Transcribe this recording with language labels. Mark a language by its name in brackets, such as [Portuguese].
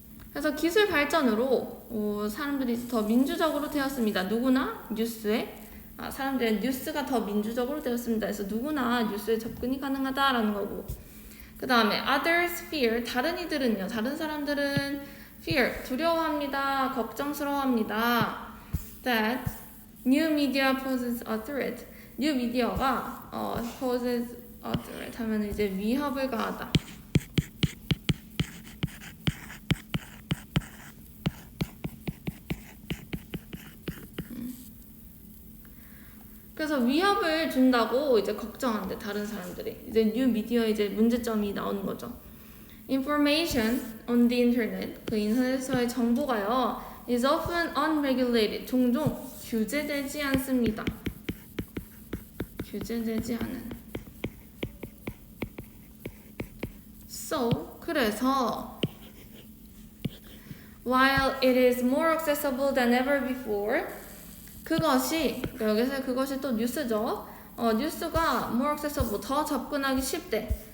[Korean] 그래서 기술 발전으로 사람들이 더 민주적으로 되었습니다. 누구나 뉴스에 사람들의 뉴스가 더 민주적으로 되었습니다. 그래서 누구나 뉴스에 접근이 가능하다라는 거고. 그 다음에 [English] others fear [Korean] 다른 이들은요. 다른 사람들은 fear 두려워합니다. 걱정스러워합니다. [English] that new media poses a threat. [Korean] 뉴 미디어가 [English] poses a threat [Korean] 하면 이제 위협을 가하다. 그래서 위협을 준다고 이제 걱정한대 다른 사람들이. 이제 뉴 미디어 이제 문제점이 나오는 거죠. [English] Information on the internet [Korean] 그 인터넷에서의 정보가요 [English] is often unregulated [Korean] 종종 규제되지 않습니다. 규제되지 않은. [English] So 그래서 while it is more accessible than ever before [Korean] 그것이 여기서 그것이 또 뉴스죠. 뉴스가 [English] more accessible [Korean] 더 접근하기 쉽대.